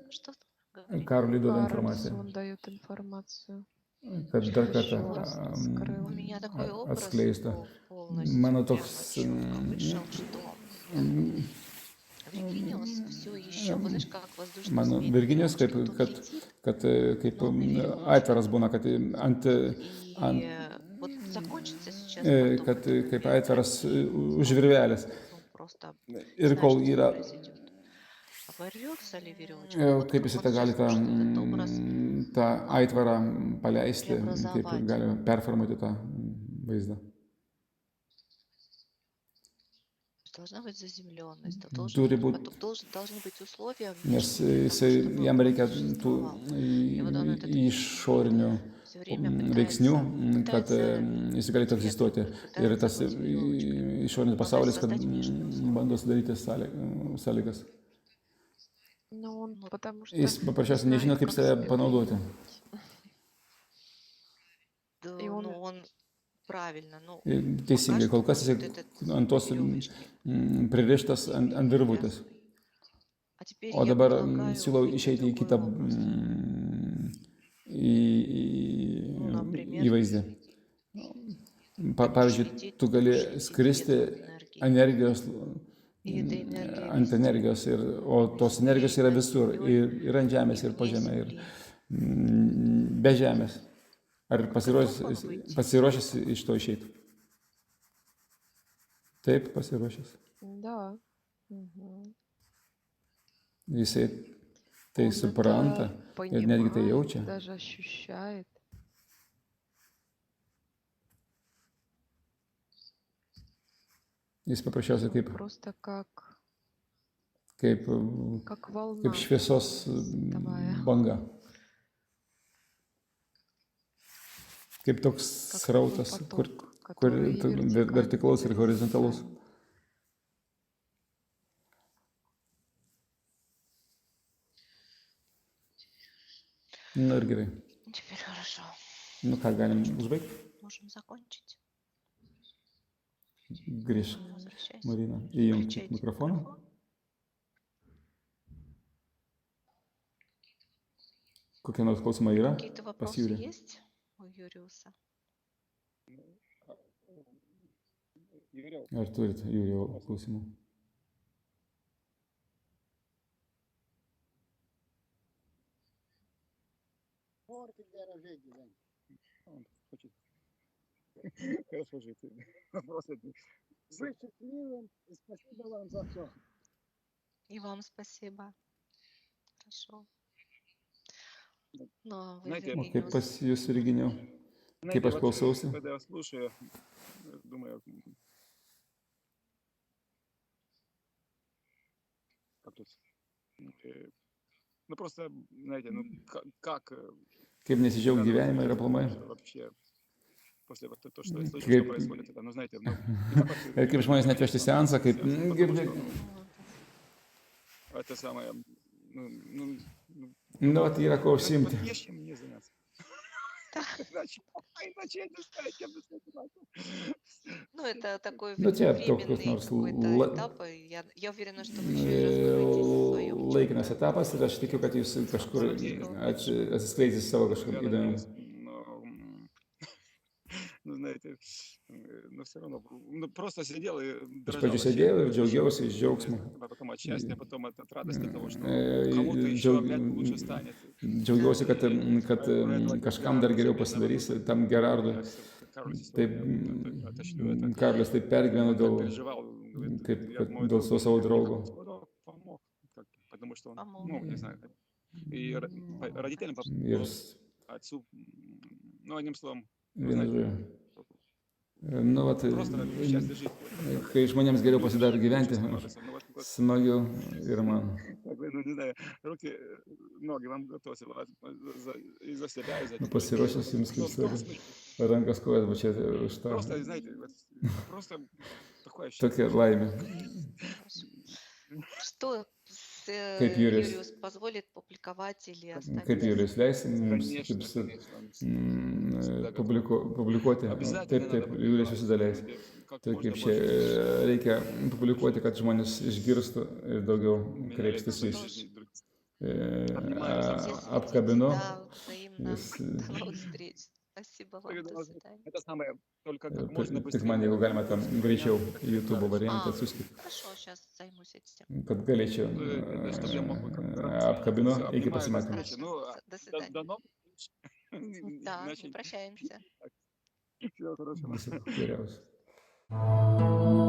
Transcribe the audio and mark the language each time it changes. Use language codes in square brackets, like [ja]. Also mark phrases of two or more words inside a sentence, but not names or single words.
[ru] Что говори? [lt] Karoliui duoda [ru] Кароль, [lt] informaciją, [ru] он дает информацию. [lt] kad dar kartą [ru] Еще раз раскрыл. У меня такой образ [lt] atskleista. [ru] полностью [lt] Mano [ru] прямо [lt] toks [ru] четко вышел, что Virginijos все еще, вот знаешь, как воздушный [lt] mano [ru] змей, [lt] Virginijos, [ru] что он [lt] kaip aitvaras būna, kad ant, [ru] и вот закончится сейчас потом [lt] kad [ru] это [lt] kaip [ru] момент, [lt] aitvaras [ru] и [lt] už virvelės. [ru] ну, просто [lt] Ir [ru] знаешь, [lt] kol [ru] что [lt] yra, [ru] произойдет. Оборвется ли веревочка? Вот [lt] kaip jis [ru] он [lt] tą gali [ru] сейчас может этот образ [lt] tą aitvarą paleisti, kaip [ru] преобразовать. [lt] gali performuoti tą vaizdą. [ru] Должна быть заземленность, [lt] Turi būti, [ru] должны быть условия [lt] nes [ru] внешние для того, чтобы [lt] jam [ru] он [lt] reikia tų [ru] существовал. И вот он этот [lt] išorinių [ru] все время [lt] veiksnių, [ru] пытается, [lt] kad jis galėtų egzistuoti. Ir tas [ru] быть веревочкой. [lt] išorinis pasaulis, kad [ru] создать внешние условия. [lt] bando sudaryti sąlygas. [ru] Ну, он потому что [lt] Jis [ru] не [lt] paprasčiausiai nežino, [ru] знает, [lt] kaip [ru] как [lt] save [ru] себя [lt] panaudoti. [ru] Да, И он- ну, он правильно, ну, [lt] Teisingai, [ru] пока [lt] kol kas [ru] что [lt] jis [ru] вот этот [lt] ant tos [ru] веревочки. [lt] pririštas ant virvutės. [ru] А теперь [lt] O [ru] я [lt] dabar [ru] предлагаю [lt] siūlau [ru] увидеть [lt] išeiti į [ru] другой [lt] kitą [ru] образ. Ну, например, [lt] įvaizdį. Pavyzdžiui, tu gali skristi energijos, [ru] и эта энергия [lt] ant [ru] везде. [lt] energijos, o tos energijos yra visur, ir ant žemės, ir po žemę, ir be žemės. Ar pasiruošęs iš to išeiti? Taip, pasiruošęs. [ru] Да. Мгм. [lt] Jisai tai [ru] Он [lt] supranta [ru] это [lt] ir netgi tai [ru] понимает, [lt] jaučia. [ru] даже ощущает. [lt] Jis paprasčiausiai kaip, [ru] Просто как [lt] kaip, [ru] волна. [lt] kaip šviesos banga. Kaip toks [ru] Как [lt] srautas, [ru] такой [lt] kur [ru] поток, который вертикальный, [lt] vertikalus ir horizontalus. [ru] горизонтальный. [lt] Nu ir gerai. [ru] Теперь хорошо. [lt] Nu ką, galim užbaigti? [ru] Можем закончить. [lt] Grįžk, [ru] Возвращайся. [lt] Marina, įjungti [ru] Включайте [lt] mikrofoną. [ru] микрофон. [lt] Kokie nors klausimai yra? [ru] Какие-то [lt] Pas [ru] вопросы [lt] Jūrį. [ru] есть у Юриуса? Юрий, [lt] Ar turit Jūrio klausimų? [ru] он хочет хорошо жить. Просто Быть счастливым и спасибо вам за все. И вам спасибо. Хорошо. Ну, а вы, Знаете, [lt] O kaip Virginijus, pas jūs, Virginijau? Kaip aš [ru] вот, [lt] klausausi? [ru] когда я слушаю, думаю, как тут, ну просто, знаете, ну как [lt] Kaip nesidžiaug gyvenimą ir aplamai? [ru] вообще после вот то, что я слышу, [lt] Kaip- [ru] что происходит, это, ну знаете, ну, [lt] Ir kaip žmonės net vežti seansą, kaip... [ru] это самое, ну, [lt] Nu, tai yra ko [ru] вот [lt] užsiimti. [ru] есть чем мне заняться. Иначе я не знаю, чем бы заниматься. ну, это такой Ну, тебе toks временный [lt] nors [ru] какой-то этап, и я уверена, что вы еще и раскроетесь в своем [lt] laikinas etapas ir aš tikiu, kad jūs kažkur atsiskleidžiate savo kažkur [ru] Я [lt] įdomiau. [ru] надеюсь, ну, знаете, но все равно, ну, просто сидел и [lt] Iš [ru] дрожал [lt] pradžių [ru] вообще. [lt] sėdėjau ir džiaugiausi iš džiaugsmo. [ru] А потом от счастья, потом от радости того, что Э, кому-то и еще [lt] дžiaug- [ru] опять лучше станет. [lt] Džiaugiausi, kad kažkam dar geriau pasidarys, tam Gerardui. Taip, Karolis taip pergyveno dėl, kaip, kad dėl savo draugo. [ru] Помог, потому что он, Помог. ну, не знаю, и родителям, [lt] Ir [ru] отцу, ну, одним словом, [lt] vienu žodžiu. Nu, vat, [ru] просто счастье жить. [lt] kai žmonėms geriau pasidaro gyventi, [ru] Ну, вот, [lt] smagiau ir man. [ru] как бы, ну, не знаю, руки, ноги вам готовы и за себя, и за детей. [lt] Pasiruošęs jums, kaip [ru] Ну, в том [lt] sakė, [ru] смысле, [lt] rankas kojas, va čia už tą. [ru] просто, знаете, вот, просто такое ощущение. [lt] Tokia laimė. [ru] Что Если [lt] Kaip Jurijus, [ru] Юриус позволит публиковать или оставить [lt] kaip Jurijus leis mums [ru] Конечно, [lt] kaip [ru] конечно, он всегда готов. [lt] publikuoti. [ru] Обязательно [lt] Taip, [ru] надо [lt] Jurijus [ru] публиковать, [lt] visada leis. [ru] как [lt] Tai [ru] можно [lt] kaip čia [ru] больше. [lt] reikia publikuoti, kad žmonės išgirstų ir daugiau [ru] Меня [lt] kreipsis [ru] лекции [lt] į [ru] в Что ж, жизни других. Обнимаю вас если обоих. [lt] apkabinu. [ru] да, взаимно. [lt] Jis [ru] До новых встреч. Спасибо вам. Тогда До можно свидания. это самое, только как можно [lt] Tik man, jeigu [ru] быстрее [lt] galima tam greičiau [ru] меня [lt] YouTube variantą [ru] А, [lt] atsiųskit, [ru] хорошо, сейчас займусь этим. [lt] kad galėčiau [ru] чтобы я мог бы как-то [lt] apkabinu [ru] Всё, [lt] iki [ru] обнимаю до [lt] pasimatymo. [ru] встречи. Ну, Хорошо, до до свидания. новых встреч. Да, Иначе прощаемся. всего хорошего. [lt] Viso geriausio.